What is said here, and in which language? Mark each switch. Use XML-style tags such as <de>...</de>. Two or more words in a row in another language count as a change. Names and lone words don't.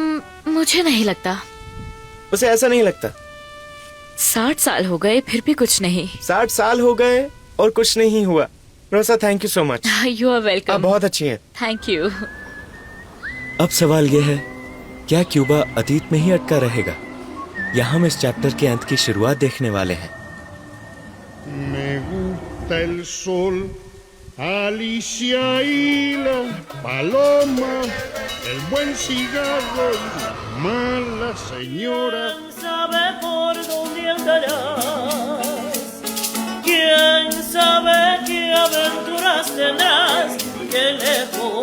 <hi>मुझे नहीं लगता। उसे ऐसा नहीं लगता? 60 साल हो गए फिर भी कुछ नहीं। 60 साल हो गए और कुछ नहीं हुआ। रोसा,</hi> <en>Thank you so much. You are</en> <hi>आप</hi> <en>वेलकम।</en> <hi>बहुत अच्छी हैं।</hi> <en>Thank you.</en> <hi>अब सवाल यह है, क्या क्यूबा अतीत में ही अटका रहेगा या हम इस चैप्टर के अंत की शुरुआत देखने वाले हैं?</hi> <es>Me gusta el sol, Alicia y la paloma, el buen cigarro y la mala señora. Sabe por dónde andarás, quién sabe qué aventuras tendrás, qué lejos</es>